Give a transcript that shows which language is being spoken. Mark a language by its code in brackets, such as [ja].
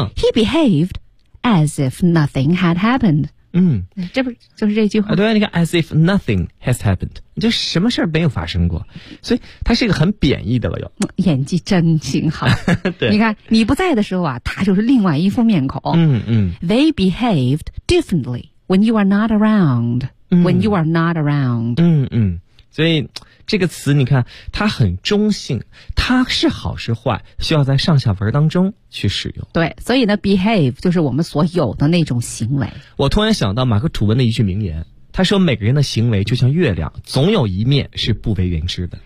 [en] He behaved as if nothing had happened。 [zh] 这不是就是这句话？对，你看 ， as if nothing has happened，就什么事儿没有发生过，所以他是一个很贬义的了又。演技真挺好。对，你看你不在的时候啊，他就是另外一副面孔。 [en] They behaved differently when you are not around.、when you are not around. [zh] 所以这个词你看它很中性，它是好是坏需要在上下文当中去使用。对，所以呢 behave 就是我们所有的那种行为。我突然想到马克吐温的一句名言，他说每个人的行为就像月亮，总有一面是不为人知的。